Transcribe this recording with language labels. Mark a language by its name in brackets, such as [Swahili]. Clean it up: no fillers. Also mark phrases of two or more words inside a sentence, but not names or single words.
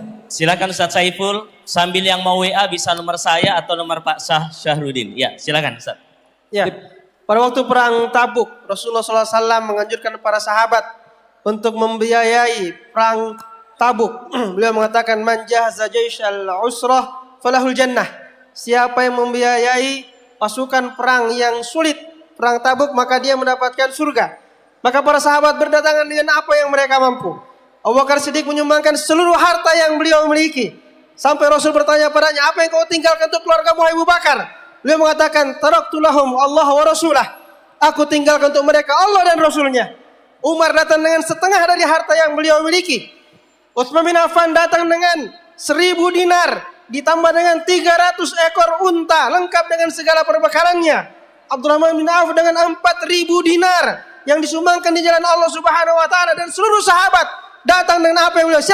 [Indonesian] Silakan Ustaz Saiful, sambil yang mau WA bisa nomor saya atau nomor Pak Syahrudin. Ya, silakan Ustaz. Ya, pada waktu perang Tabuk, Rasulullah SAW menganjurkan para sahabat untuk membiayai perang Tabuk. Beliau mengatakan, [Arabic] من جهز جيش العسرة فله الجنة. [Indonesian] Siapa yang membiayai pasukan perang yang sulit, perang Tabuk, maka dia mendapatkan surga. Maka para sahabat berdatangan dengan apa yang mereka mampu. Abu Bakar Siddiq menyumbangkan seluruh harta yang beliau miliki. Sampai Rasul bertanya padanya, apa yang kau tinggalkan untuk keluarga Abu Bakar? Beliau mengatakan, [Arabic] تركت لهم الله ورسوله. [Indonesian] Aku tinggalkan untuk mereka Allah dan Rasulnya. Umar datang dengan setengah dari harta yang beliau miliki. Utsman bin Affan datang dengan 1000 dinar. Ditambah dengan 300 ekor unta. Lengkap dengan segala perbekalannya. Abdurrahman bin Auf dengan 4000 dinar. Yang disumbangkan di jalan Allah [Arabic] سبحانه وتعالى, [Indonesian] dan seluruh sahabat datang dengan apa yang beliau.